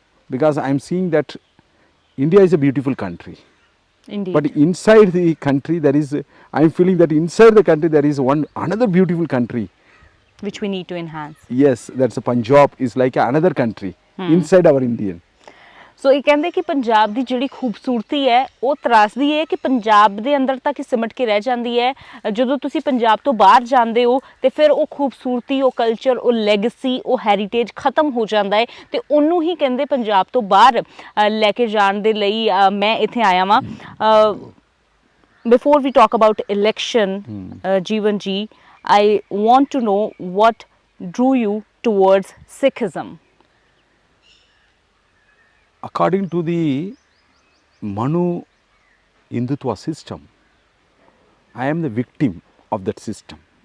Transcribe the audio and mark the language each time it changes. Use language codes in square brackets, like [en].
[en] Because I am seeing that India is a beautiful country. Indeed. But inside the country there is, I am feeling that inside the country there is another beautiful country. Which we need to enhance. Yes, that's a Punjab is like another country inside our Indian. [pa] ਸੋ ਇਹ ਕਹਿੰਦੇ ਕਿ ਪੰਜਾਬ ਦੀ ਜਿਹੜੀ ਖੂਬਸੂਰਤੀ ਹੈ ਉਹ ਤਰਾਸਦੀ ਹੈ ਕਿ ਪੰਜਾਬ ਦੇ ਅੰਦਰ ਤੱਕ ਹੀ ਸਿਮਟ ਕੇ ਰਹਿ ਜਾਂਦੀ ਹੈ। ਜਦੋਂ ਤੁਸੀਂ ਪੰਜਾਬ ਤੋਂ ਬਾਹਰ ਜਾਂਦੇ ਹੋ ਤੇ ਫਿਰ ਉਹ ਖੂਬਸੂਰਤੀ, ਉਹ ਕਲਚਰ, ਉਹ ਲੈਗੇਸੀ, ਉਹ ਹੈਰੀਟੇਜ ਖਤਮ ਹੋ ਜਾਂਦਾ ਹੈ ਤੇ ਉਹਨੂੰ ਹੀ ਕਹਿੰਦੇ ਪੰਜਾਬ ਤੋਂ ਬਾਹਰ ਲੈ ਕੇ ਜਾਣ ਦੇ ਲਈ ਮੈਂ ਇੱਥੇ ਆਇਆ ਵਾਂ। [en] Before we talk about election, Jevan ji, I want to know what drew you towards Sikhism. According to the Manu Hindutva system, I am the victim of that system.